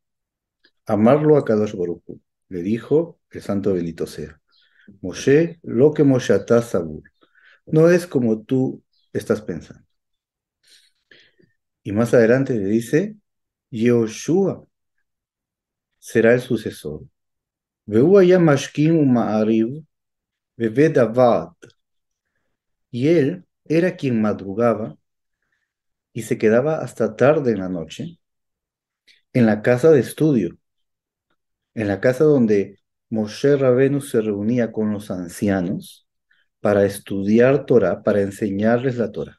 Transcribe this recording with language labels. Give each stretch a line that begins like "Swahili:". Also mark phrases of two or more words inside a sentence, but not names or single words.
Spanish: Amarlo a
Hebrew: קדוש ברוך הוא.
Spanish: Le dijo el Santo bendito sea, Moshe, lo que Moshe
Hebrew: אתה סבור.
Spanish: No es como tú estás pensando. Y más adelante le dice, Yehoshua será el sucesor.
Hebrew: והוא היה משכין ומעריב בבית הוועד,
Spanish: y él era quien madrugaba y se quedaba hasta tarde en la noche en la casa de estudio, en la casa donde Moshe Rabenu se reunía con los ancianos para estudiar Torah, para enseñarles la Torah.